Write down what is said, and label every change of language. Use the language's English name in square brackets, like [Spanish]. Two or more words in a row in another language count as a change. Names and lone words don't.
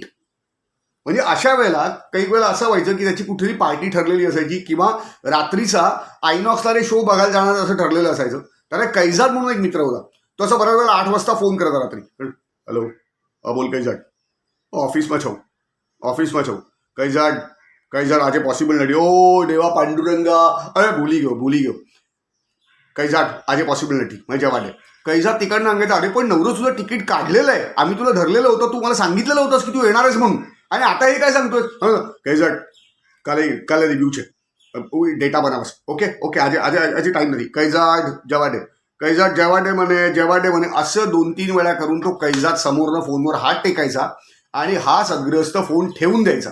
[Marathi] म्हणजे अशा वेळेला काही वेळेला असं व्हायचं की त्याची कुठली पार्टी ठरलेली असायची किंवा रात्रीचा आयनॉक्सला शो बघायला जाणार असं ठरलेलं असायचं. त्याला कैजाद म्हणून एक मित्र होता, तो असं बऱ्याच वेळेला 8 वाजता फोन करता रात्री, हेलो बोल कैजाट, [Gujarati] ઑફિસમાં છું ઑફિસમાં છું, [Marathi] कैजाट [Gujarati] આજે પૉસિબલ નથી, [Marathi] ओ देवा पांडुरंगा, [Gujarati] અરે ભૂલી ગયો [Marathi] कैजाट [Gujarati] આજે પૉસિબલ નથી, [Marathi] म्हणजे जेव्हा दे कैजात तिकडनं सांगायचं, अरे पण नवरोज तुझं तिकीट काढलेलं आहे, आम्ही तुला धरलेलं होतं, तू मला सांगितलेलं होतंस की तू येणार आहेस म्हणून, आणि आता हे काय सांगतोय, कैजाट काले रिव्ह्यूचे डेटा बनावस, [Gujarati] ઓકે આજે ટાઈમ નથી, [Marathi] कैजाट जेव्हा दे म्हणे असं 2-3 वेळा करून तो कैजात समोरनं फोनवर हात टेकायचा आणि हा सद्ग्रस्त फोन ठेवून द्यायचा.